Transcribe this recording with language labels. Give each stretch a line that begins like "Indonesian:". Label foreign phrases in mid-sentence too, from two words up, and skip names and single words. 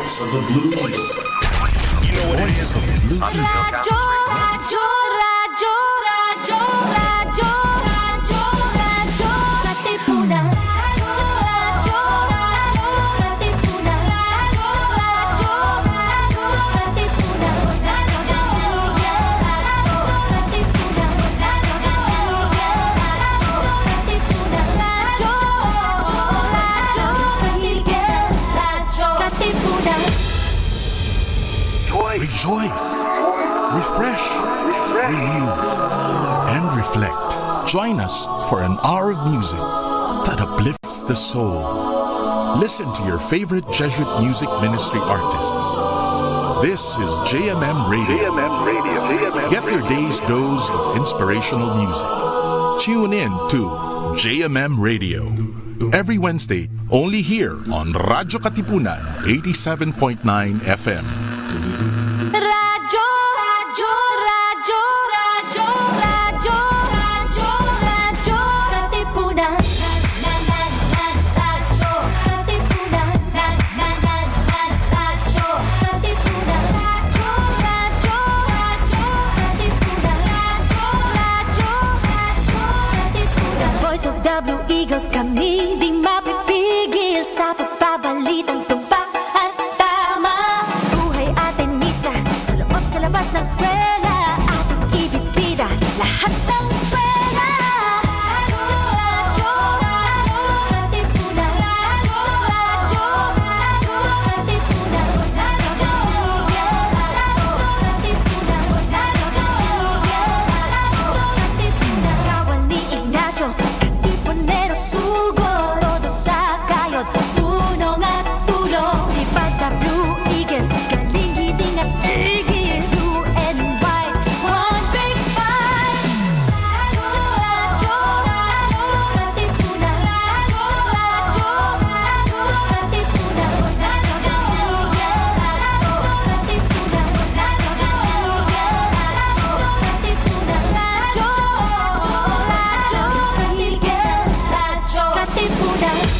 English: the Blue East. You know what Voice of the Blue East.
Filipino: Radyo, radyo, radyo, radyo, radyo, radyo, radyo, Katipunan. Radyo, radyo, Katipunan. Radyo, radyo, radyo, Katipunan. Radyo, Katipunan. Radyo, Katipunan.
English: Rejoice, refresh, renew, and reflect. Join us for an hour of music that uplifts the soul. Listen to your favorite Jesuit music ministry artists. This is JMM Radio. Get your day's dose of inspirational music. Tune in to JMM Radio. Every Wednesday, only here on Radyo Katipunan, 87.9 FM.
Filipino: Radyo, radyo, radyo, radyo, radyo, radyo, radyo, Katipunan. Radyo, Katipunan. Radyo, Katipunan. Radyo, radyo, radyo, Katipunan. Radyo, radyo, radyo, Katipunan.
English: Voice of the Blue Eagle,
Filipino: kami di mapipigil sa pagbabalitang tumpak at tama. Buhay atin mista sa loob sa labas ng eskwela, ating ibibida lahat ng eskwela. Radyo, radyo, Katipunan. Radyo, radyo, radyo, Katipunan. Radyo, Katipunan. Katipunan. Kawal ni Ignacio, Katipunero sugod, todo sa kayod, tulong at tulong. Ipag the Blue Eagle, galing giting at tigil,
English: blue and white, one big fight.
Filipino: Radyo, radyo, Katipunan. Radyo, radyo, radyo, Katipunan. Radyo, Katipunan. Radyo, radyo, Katipunan.